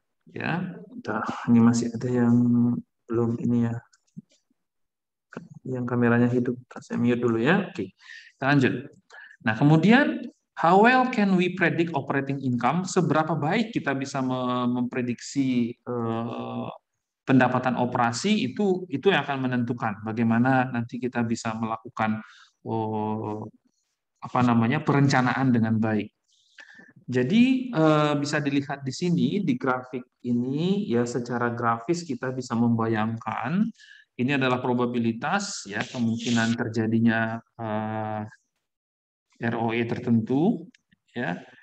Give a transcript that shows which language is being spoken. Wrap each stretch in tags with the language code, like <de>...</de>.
<id>Ya, ini masih ada yang belum ini ya, yang kameranya hidup. Saya mute dulu ya. Oke, kita lanjut. Nah, kemudian</id> <en>How well can we predict operating income?</en> <id>Seberapa baik kita bisa memprediksi pendapatan operasi itu yang akan menentukan bagaimana nanti kita bisa melakukan oh, apa namanya perencanaan dengan baik. Jadi bisa dilihat di sini di grafik ini ya secara grafis kita bisa membayangkan ini adalah probabilitas ya kemungkinan terjadinya ROE tertentu ya.</id>